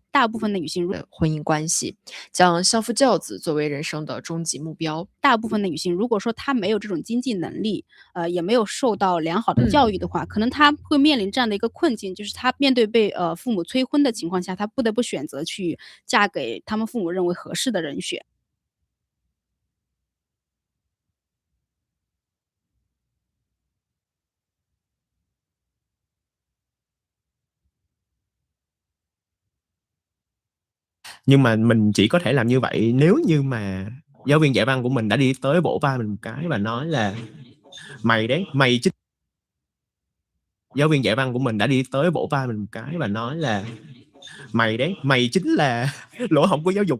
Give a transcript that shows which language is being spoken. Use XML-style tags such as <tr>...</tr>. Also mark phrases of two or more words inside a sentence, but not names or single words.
<zh>大部分的女性如果说她没有这种经济能力，也没有受到良好的教育的话，可能她会面临这样的一个困境，就是她面对被父母催婚的情况下，她不得不选择去嫁给他们父母认为合适的人选。</zh> <vi>Nhưng mà mình chỉ có thể làm như vậy nếu như mà giáo viên dạy văn của mình đã đi tới vỗ vai mình một cái và nói là "Mày đấy, mày chính" Giáo viên dạy văn của mình đã đi tới vỗ vai mình một cái và nói là "Mày đấy, mày chính là lỗ hổng của giáo dục."</vi>